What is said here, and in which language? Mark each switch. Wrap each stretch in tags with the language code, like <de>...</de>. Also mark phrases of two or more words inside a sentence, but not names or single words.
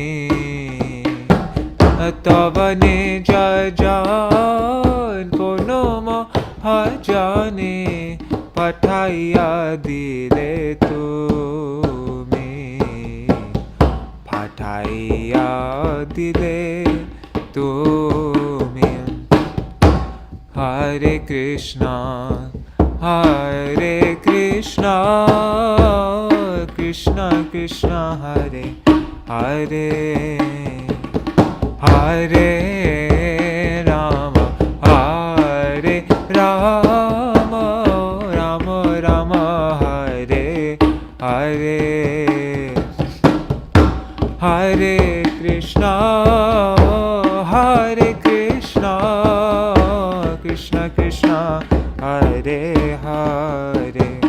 <bn>তব নিজ জন কোনো মহাজনে পাঠাইয়া দিলে তুমি পাঠাইয়া দিলে</bn> <sa>তুমি हरे कृष्ण, हरे कृष्ण, कृष्ण कृष्ण हरे हरे, हरे राम, हरे राम, राम राम हरे हरे, हरे कृष्ण, हरे कृष्ण, कृष्ण कृष्ण हरे हरे,</sa>